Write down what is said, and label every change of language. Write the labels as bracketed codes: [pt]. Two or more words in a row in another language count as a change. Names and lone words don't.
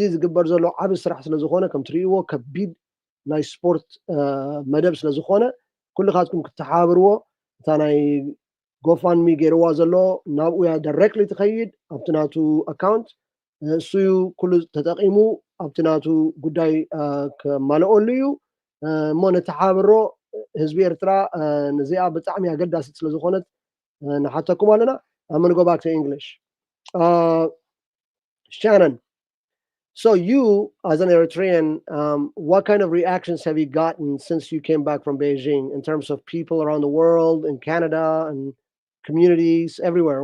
[ti] ዝግበር ዘሎ ዓብ ስራሕ ስለ ዝኾነ ከም ትሪእዎ ከቢድ ናይ ስፖርት መደብ ስለ ዝኾነ ኩልኻትኩም ክትሓባብርዎ እታ ናይ ጎፋንሚ ገይርዋ ዘሎ ናብኡ ያ ዳይሬክትሊ ትኸይድ ኣብቲ ናቱ ኣካውንት እሱዩ ኩሉ ተጠቂሙ ኣብቲ ናቱ ጉዳይ ከማልአሉ እዩ እሞ ነተሓባብሮ ህዝቢ ኤርትራ ነዚኣ ብጣዕሚ ኣገዳሲት ስለ ዝኾነት ንሓተኩም ኣለና [en] I'm going to go back to English. Shannon, so you, as an Eritrean, what kind of reactions have you gotten since you came back from Beijing in terms of people around the world, in Canada, and communities everywhere?